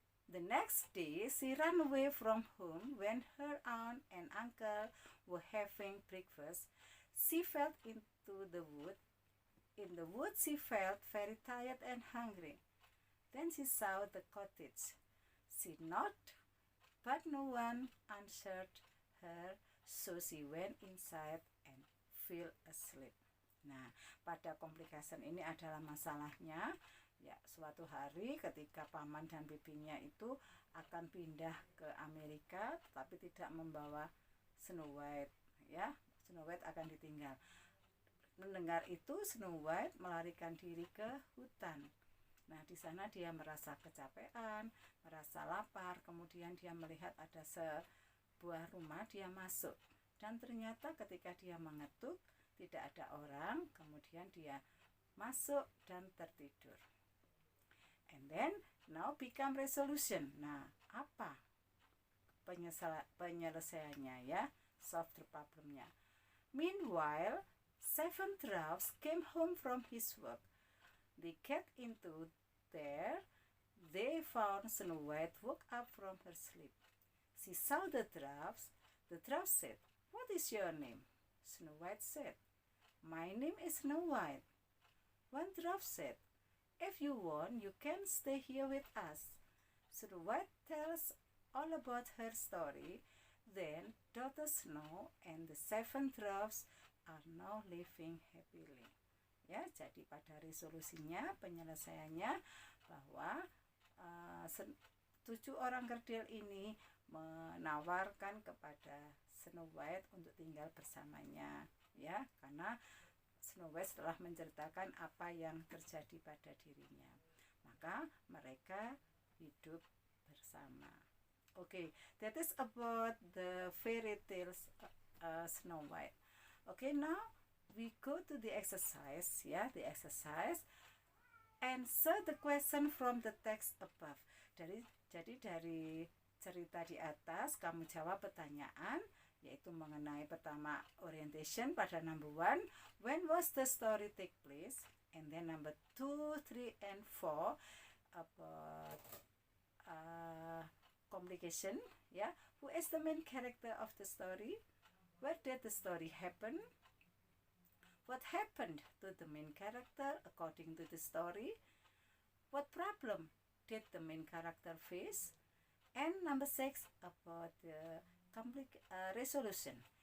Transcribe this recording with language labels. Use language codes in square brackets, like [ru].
[en] The next day, she ran away from home. When her aunt and uncle were having breakfast, she fell into the wood. In the wood, she felt very tired and hungry. Then she saw the cottage. She knocked, but no one answered her, so she went inside and fell asleep. [id] Nah, pada complication ini adalah masalahnya, ya, suatu hari ketika paman dan bibinya itu akan pindah ke Amerika tetapi tidak membawa Snow White, ya. Snow White akan ditinggal. Mendengar itu, Snow White melarikan diri ke hutan. Nah, di sana dia merasa kecapean, merasa lapar, kemudian dia melihat ada sebuah rumah, dia masuk. Dan ternyata ketika dia mengetuk, tidak ada orang, kemudian dia masuk dan tertidur. [en] And then now become resolution. [id] Nah, apa penyelesaiannya, ya? [en] Solve the problemnya. Meanwhile, 7 dwarfs came home from his work. They got into there. They found Snow White woke up from her sleep. She saw the dwarfs. The dwarfs said, "What is your name?" Snow White said, "My name is Snow White." One dwarf said, "If you want, you can stay here with us." Snow White tells all about her story. Then daughter Snow and the 7 dwarfs are now living happily. [id] Ya, jadi pada resolusinya, penyelesaiannya bahwa 7 orang kerdil ini menawarkan kepada Snow White untuk tinggal bersamanya, ya, karena Snow White telah menceritakan apa yang terjadi pada dirinya. Maka mereka hidup bersama. [en] Okay, that is about the fairy tales Snow White. Okay, now we go to the exercise, ya, the exercise. Answer the question from the text above. [id] Jadi dari cerita di atas kamu jawab pertanyaan yaitu mengenai pertama orientation pada [en] number 1, when was the story take place, and then number 2, 3, and 4 about communication, yeah, who is the main character of the story, where did the story happen, what happened to the main character according to the story, what problem did the main character face, and number 6 about the conflict resolution.